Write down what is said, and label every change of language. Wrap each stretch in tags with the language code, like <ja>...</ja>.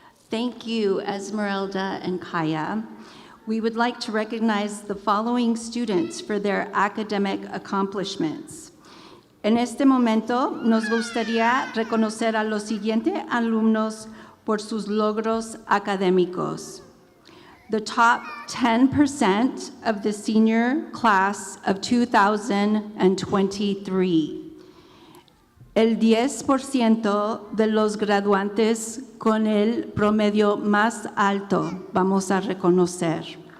<en>Thank you, Esmeralda and Kaya. We would like to recognize the following students for their academic accomplishments.</en> <es>En este momento, nos gustaría reconocer a los siguientes alumnos por sus logros académicos.</es> <en>The top 10% of the senior class of 2023.</en> <es>El 10% de los graduantes con el promedio más alto vamos a reconocer.</es>